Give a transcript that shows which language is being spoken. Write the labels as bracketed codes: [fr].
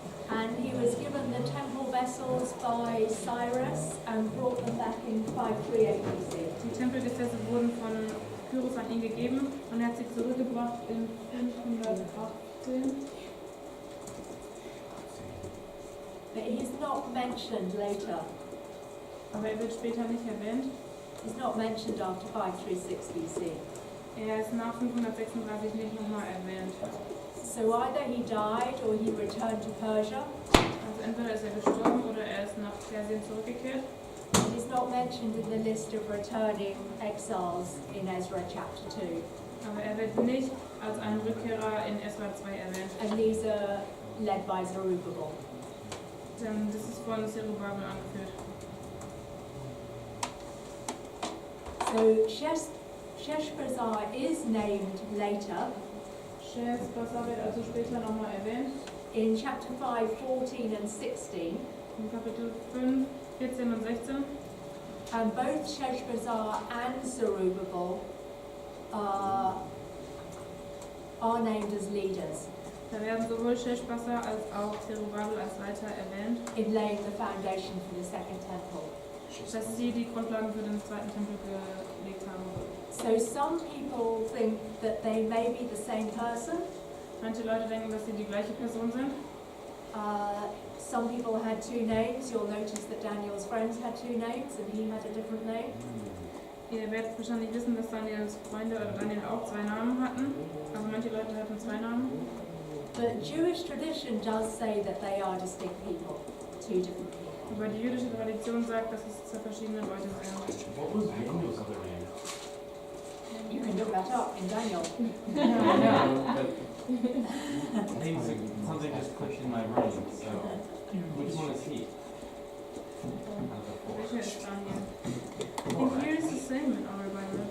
[en] And he was given the temple vessels by Cyrus and brought them back in 538 BC. [de] Die Tempelgefäße wurden von Kyros an ihn gegeben und er hat sie zurückgebracht in 518. [en] But he's not mentioned later. [de] Aber er wird später nicht erwähnt. [en] He's not mentioned after 536 BC. [de] Er ist nach 536 nicht nochmal erwähnt. [en] So either he died or he returned to Persia. [de] Also entweder ist er gestorben oder er ist nach Persien zurückgekehrt. [en] And he's not mentioned in the list of returning exiles in Ezra chapter 2. [de] Aber er wird nicht als ein Rückkehrer in Esra 2 erwähnt. [en] And these are led by Zerubbabel. [de] Denn das ist von Zerubbabel angeführt. [en] So Sheshbazzar is named later. [de] Sheshbazzar wird also später nochmal erwähnt. [en] In chapter 5, 14 and 16. [de] In Kapitel 5, 14 und 16. [en] And both Sheshbazzar and Zerubbabel are named as leaders. [de] Da werden sowohl Sheshbazzar als auch Zerubbabel als Leiter erwähnt. [en] In laying the foundation for the second temple. [de] Dass sie die Grundlagen für den zweiten Tempel gelegt haben. [en] So some people think that they may be the same person. [de] Manche Leute denken, dass sie die gleiche Person sind. [en] Some people had two names. You'll notice that Daniel's friends had two names and he had a different name. [de] Ihr werdet wahrscheinlich wissen, dass Daniels Freunde oder Daniel auch zwei Namen hatten. Also manche Leute hatten zwei Namen. [en] But Jewish tradition does say that they are distinct people, two different people. [de] Aber die jüdische Tradition sagt, dass es zwei verschiedene Leute sind. [en] What was Daniel's other name? You can look that up in Daniel. Something just clicked in my brain. So, which one is he? [de] Welcher ist Daniel? [en] In here is the same in our Bible.